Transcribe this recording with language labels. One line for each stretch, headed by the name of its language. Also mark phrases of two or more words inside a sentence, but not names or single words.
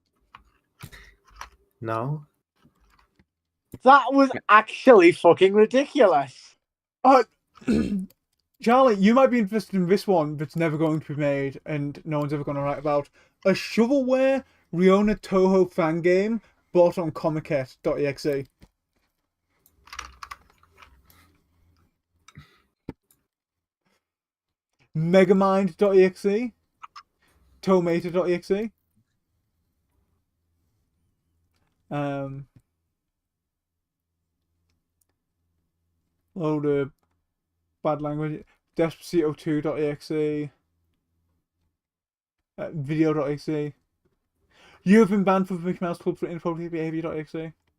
English: No. That was actually fucking ridiculous. Charlie, you might be interested in this one that's never going to be made and no one's ever going to write about. A shovelware Riona Toho fan game bought on Comiket.exe. Megamind.exe. Tomato.exe. Load of bad language. Despacito2.exe. Video.exe. You have been banned from the Mickey Mouse Club for inappropriate behavior.exe.